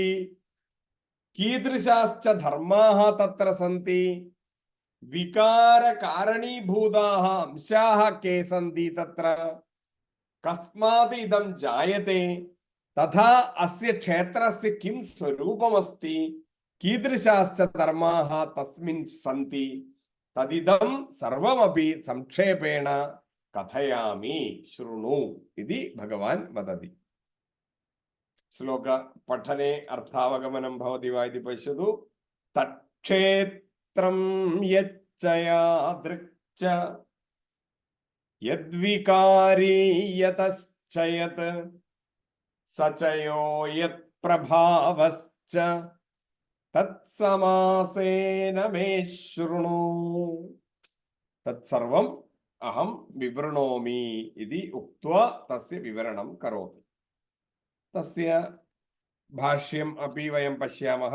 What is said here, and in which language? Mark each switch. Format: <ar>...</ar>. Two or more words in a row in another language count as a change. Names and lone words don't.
<sa>കീദൃശാശ്ച ധർമാഃ തത്ര സന്തി വികാര കാരണീഭൂതാഃ അംശാഃ കേ സന്തി തത്ര കസ്മാത് ഇദം ജായതേ തഥാ അസ്യ ക്ഷേത്രസ്യ കിം സ്വരൂപമസ്തി കീദൃശാശ്ച ധർമാഃ തസ്മിൻ സന്തി തദിദം സർവമപി സംക്ഷേപേണ കഥയാമി ശൃണു ഇതി ഭഗവാൻ വദതി. ശ്ലോക പഠനെ അർത്ഥാവഗമനം ഭവതി വാ ഇതി പശ്യതു. തക്ഷേത്രം യച്ച യാദൃക് ച യദ്വികാരി യതശ്ച യത് സ ച യോ യത് പ്രഭാവശ്ച തത് സമാസേന മേ ശൃണു. തത്സർവം അഹം വിവൃണോമി ഇതി ഉക്ത്വാ തസ്യ വിവരണം കരോതി. തസ്യ ഭാഷ്യം അപി വയം പശ്യാമः.</sa>